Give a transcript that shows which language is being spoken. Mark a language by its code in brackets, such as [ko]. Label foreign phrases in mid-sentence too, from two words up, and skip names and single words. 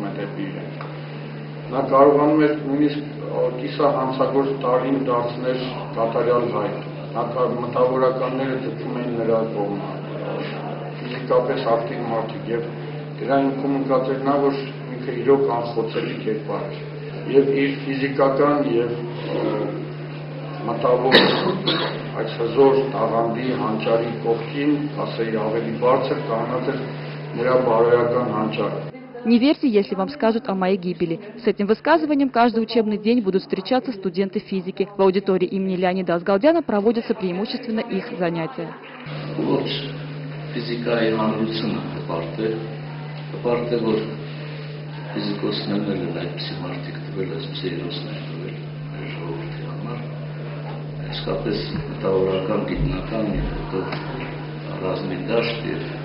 [hy] է դեպի իրեն։ Նա կարողանում էր նույնիսկ կիսահանցագործ տարին դարձնել կատարյալ հայ, նա մտավորականները ձգվում էին նրա կողմը, ֆիզիկապես ակտիվ մարդիկ և դրա ինքում ընկած էր նա, որ ինքը իրոք անխոցելի կերպար էր և իր ֆիզիկական և մտավոր այդ հզոր տաղանդի հանճարի կողքին, ասեի ավելի բարձր կանգնած էր նրա բարոյական հանճարը։ [ru] Не верьте, если вам скажут о моей гибели. С этим высказыванием каждый учебный день будут встречаться студенты физики. В аудитории имени Леонида Асгалдяна проводятся преимущественно их занятия. [hy] Ֆիզիկայի հանրությունը հպարտ է, որ ֆիզիկոսներն են այդպիսի մարդիկ տվել, այսպիսի հերոսներ տվել մեր ժողովրդի համար, իսկապես մտավորական, գիտնական եւ հետո ռազմի դաշտ եւ